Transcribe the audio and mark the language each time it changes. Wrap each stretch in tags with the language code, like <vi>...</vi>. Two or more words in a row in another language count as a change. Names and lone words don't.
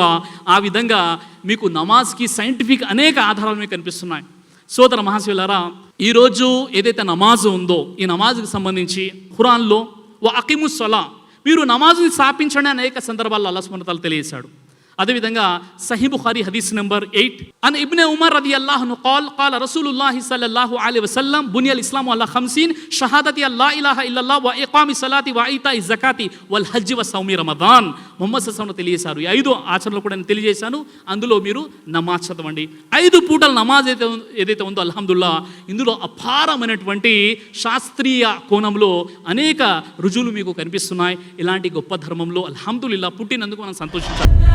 <te>ఆ విధంగా మీకు నమాజ్కి సైంటిఫిక్ అనేక ఆధారాలు మీకు కనిపిస్తున్నాయి. సోదర మహాశివులారా, ఈరోజు ఏదైతే నమాజ్ ఉందో ఈ నమాజ్కి సంబంధించి ఖురాన్లో అకిముస్సలా, మీరు నమాజుని స్థాపించండి అనేక సందర్భాల్లో</te> <ar>الله سبحانه وتعالى</ar> <te>తెలియజేశాడు. అదేవిధంగా సహీహ్ బుఖారీ హదీస్ నెంబర్ 8</te> <ar>عن ابن عمر رضي الله عنه قال رسول الله صلى الله عليه وسلم بني الاسلام على 50 షహాదతి لا اله الا الله واقام الصلاه وايتاء الزكاه والحج وصوم رمضان.</ar> <te>ముహమ్మద్</te> <ar>صلى الله عليه وسلم</ar> <te>తెలియజేశారు. ఈ 5 ఆచరణలు కూడా నేను తెలియజేశాను. అందులో మీరు నమాజ్ చదవండి. 5 పూటల నమాజ్ ఏదైతే ఉందో అల్హమ్దుల్లా ఇందులో అపారమైనటువంటి శాస్త్రీయ కోణంలో అనేక రుజువులు మీకు కనిపిస్తున్నాయి. ఇలాంటి గొప్ప ధర్మంలో అల్హమ్దుల్లా పుట్టినందుకు మనం సంతోషించాలి.</te>